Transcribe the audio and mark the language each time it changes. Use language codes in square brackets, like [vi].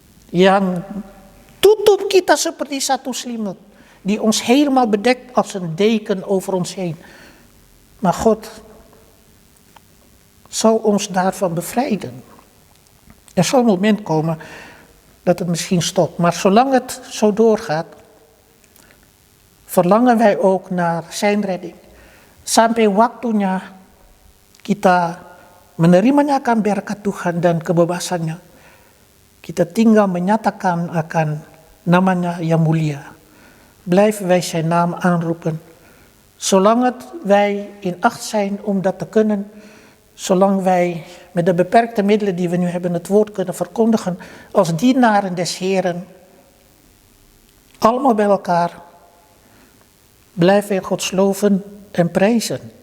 [id] Yang tutup kita seperti satu selimut, [nl] die ons helemaal bedekt als een deken over ons heen. Maar God zal ons daarvan bevrijden. Er zal een moment komen dat het misschien stopt. Maar zolang het zo doorgaat, verlangen wij ook naar zijn redding. [id] Sampai waktunya kita menerimanya akan berkat Tuhan dan kebebasannya. Kita tinggal menyatakan akan namanya yang mulia. [nl] Blijven wij zijn naam aanroepen. Zolang wij in acht zijn om dat te kunnen, zolang wij met de beperkte middelen die we nu hebben het woord kunnen verkondigen, als dienaren des Heren, allemaal bij elkaar, blijven wij God loven en prijzen.